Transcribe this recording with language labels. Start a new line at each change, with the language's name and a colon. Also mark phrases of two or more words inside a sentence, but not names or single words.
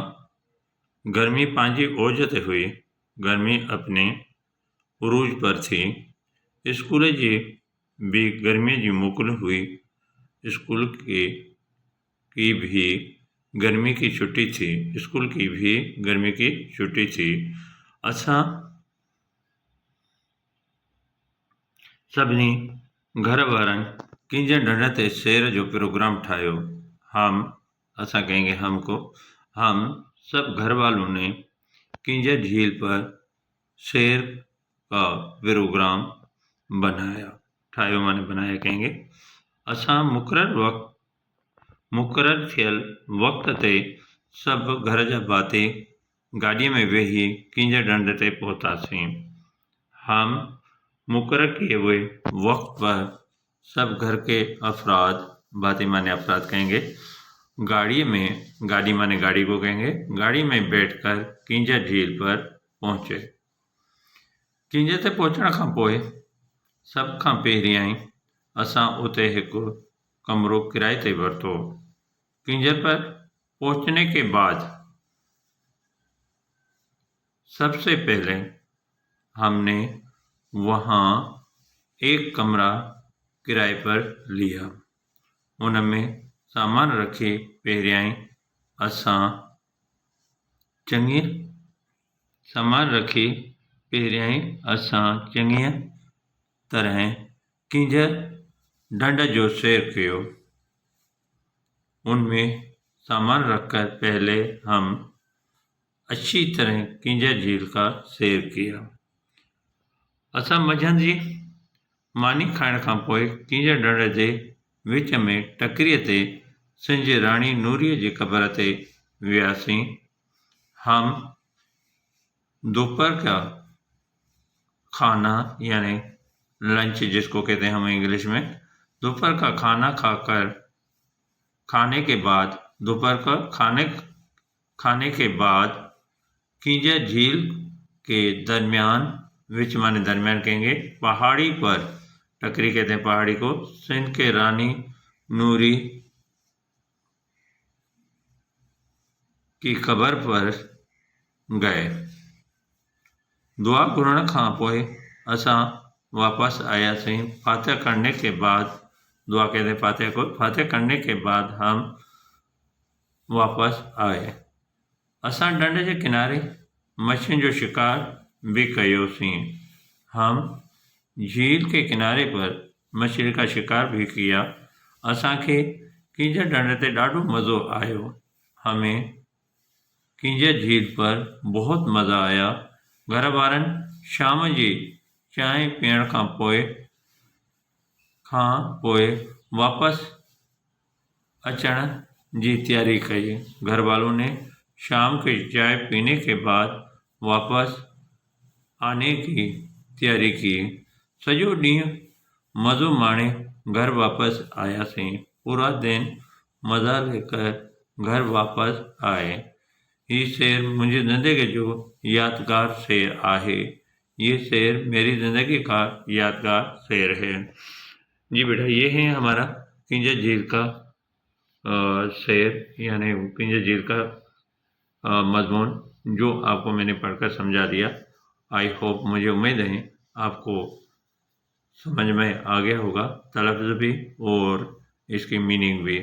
Sindhi: गर्मी पांजी ओजते हुई,
Urdu: گرمی اپنے عروج پر تھی.
Sindhi: स्कूल जी भी गर्मी जी मोकल हुई।
Urdu: اسکول کی بھی گرمی کی چھٹی تھی. اسکول کی بھی گرمی کی چھٹی تھی.
Sindhi: असां सभिनी घर वारनि किंजर ढंढ ते सैर जो प्रोग्राम ठाहियो।
Urdu: اساں کہیں گے ہم کو، ہم سب گھر والوں نے کنجر جھیل پر سیر کا پروگرام بنایا. ٺاهيو معنی بنایا کہیں گے.
Sindhi: असां मुक़रर थियल वक़्त ते सभु घर जा भाती गाॾीअ में वेही किंजर ढंढ ते पहुतासीं।
Urdu: ہم مقرر کیے ہوئے وقت پر سب گھر کے افراد، ڀاتي معنی افراد کہیں گے، گاڑی معنی گاڑی کو کہیں گے، گاڑی میں بیٹھ کر کنجر جھیل پر پہنچے.
Sindhi: किंजर ते पहुचण खां पोइ सब खां पहिरियां असां उते हिकु कमरो किराए ते वरितो।
Urdu: کنجر پر پہنچنے کے بعد سب سے پہلے ہم نے وہاں ایک کمرہ کرائے پر لیا.
Sindhi: उनमें सामान रखे पहिरियां असां चङीअ तरह किंजर ढंढ जो सैर कियो।
Urdu: ان میں سامان رکھ کر پہلے ہم اچھی طرح کنجر جھیل کا سیر کیا.
Sindhi: असां मंझंदि जी मानी खाइण खां पोइ किंजर ढंढ जे विच में टकरीअ ते सिंज राणी नूरीअ जी क़बर ते वियासीं।
Urdu: ہم دوپہر کا کھانا یعنی لنچ جس کو کہتے ہیں ہم انگلش میں، دوپہر کا کھانا کھانے کے بعد کنجر جھیل کے درمیان، وچ معنی درمیان کہیں گے، پہاڑی پر، ٹکری کہتے ہیں پہاڑی کو، سندھ کے رانی نوری کی قبر پر گئے.
Sindhi: दुआ घुरण खां पोइ असां वापस आयासीं।
Urdu: فاتحہ کرنے کے بعد، دعا کہتے ہیں فاتحہ کو، فاتحہ کرنے کے بعد ہم واپس آئے.
Sindhi: असां ढंढ जे किनारे मछियुनि जो शिकार भी कयोसीं।
Urdu: ہم جھیل کے کنارے پر مچھلی کا شکار بھی کیا.
Sindhi: असांखे किंजर ढंढ ते ॾाढो मज़ो आयो।
Urdu: ہمیں کنجر جھیل پر بہت مزہ آیا.
Sindhi: घर वारनि शाम जी चांहि पीअण खां पोइ वापस अचण की तैयारी कई।
Urdu: گھر والوں نے شام کی چائے پینے کے بعد واپس آنے کی تیاری کی.
Sindhi: सॼो ॾींहुं मज़ो माणे घर वापस आयासीं।
Urdu: پورا دن مزہ لے کر گھر واپس آئے.
Sindhi: ये शेर मुंहिंजी ज़िंदगी जो यादगार शेर आहे।
Urdu: یہ شعر میری زندگی کا یادگار شعر ہے. جی بیٹا، یہ ہے ہمارا کنجر جھیل کا شعر یعنی پنجر جھیل کا مضمون جو آپ کو میں نے پڑھ کر سمجھا دیا.
English: I hope,
Urdu: مجھے امید ہے آپ کو سمجھ میں آ گیا ہوگا، تلفظ بھی اور اس کی مینِنگ بھی.